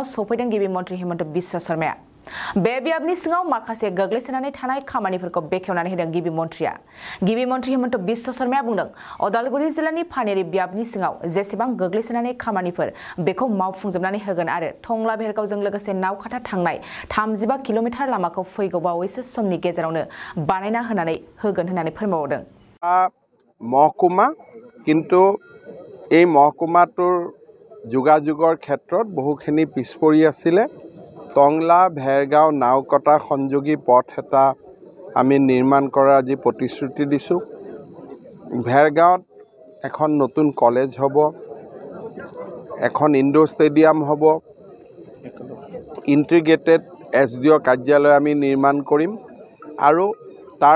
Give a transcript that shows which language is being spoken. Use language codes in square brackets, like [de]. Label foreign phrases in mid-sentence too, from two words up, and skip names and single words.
[brx] सफैदों गिबि मन्थ्रि हिमन्त बिश्व शर्माया बे बियाबनि सिङाव माखासे गोग्लैसोनानै थानाय खामानिफोरखौ बेखेवनानै होदों गिबि मन्थ्रि हिमन्त बिश्व शर्माया बुंदों उदालगुरि जिल्लानि फानेरि बियाबनि सिङाव जेसेबां गोग्लैसोनानै खामानिफोर बेखौ मावफुंजोबनानै होगोन आरो टंला भेरगावजों लोगोसे नावखाथा थांनाय 35 किल'मिटार लामाखौ फैगौ बावैसो समनि गेजेरावनो बानायना होनानै होगोन होननानै फोरमायबावदों [as] মহকুমা কিন্তু এই महकुमाটোৰ যোগাযোগৰ ক্ষেত্ৰত বহুখিনি পিছপৰি আছিল টংলা ভেৰগাঁও নাওকটা সংযোগী পথ এটা আমি নিৰ্মাণ কৰাৰ আজি প্ৰতিশ্ৰুতি দিছো ভেৰগাঁৱত এখন নতুন কলেজ হ'ব এখন ইনডোৰ ষ্টেডিয়াম হ'ব [en] integrated SDO [as] কাৰ্যালয় আমি নিৰ্মাণ কৰিম আৰু তাৰ